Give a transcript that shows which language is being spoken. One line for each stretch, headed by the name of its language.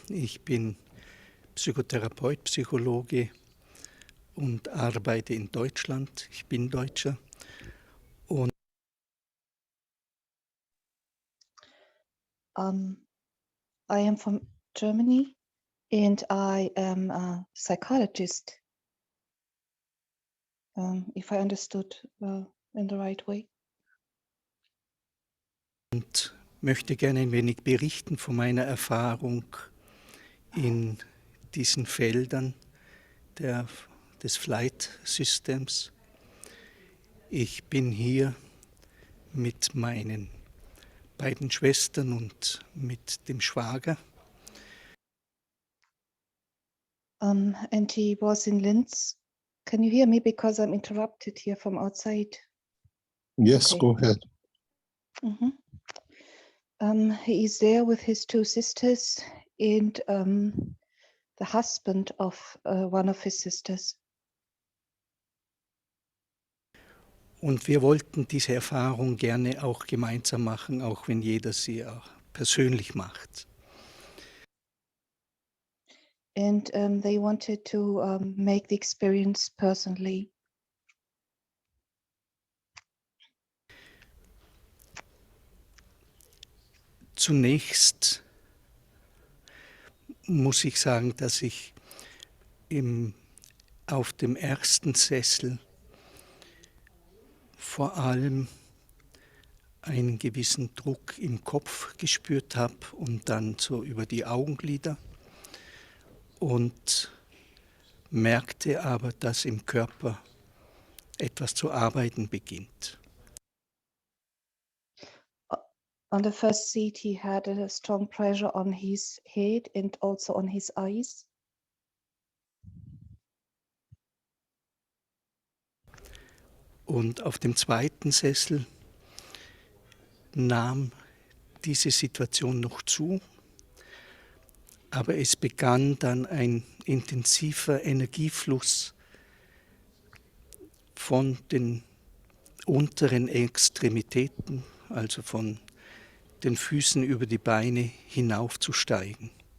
German: Ich bin Psychotherapeut, Psychologe und arbeite in Deutschland. Ich bin Deutscher. Und
English: I am from Germany and I am a psychologist, if I understood in the right way.
German: Und möchte gerne ein wenig berichten von meiner Erfahrung in diesen Feldern des Flight-Systems. Ich bin hier mit meinen beiden Schwestern und mit dem Schwager.
English: And he was in Linz. Can you hear me? Because I'm interrupted here from outside. Yes, Okay. go ahead. He is there with his two sisters and the husband of one of his sisters.
German: Und wir wollten diese Erfahrung gerne auch gemeinsam machen, auch wenn jeder sie auch persönlich macht.
English: And they wanted to make the experience personally.
German: Zunächst muss ich sagen, dass ich auf dem ersten Sessel vor allem einen gewissen Druck im Kopf gespürt habe und dann so über die Augenlider und merkte aber, dass im Körper etwas zu arbeiten beginnt.
English: On the first seat, he had a strong pressure on his head and also on his eyes.
German: Und auf dem zweiten Sessel nahm diese Situation noch zu, aber es begann dann ein intensiver Energiefluss von den unteren Extremitäten, also von den Füßen über die Beine hinaufzusteigen.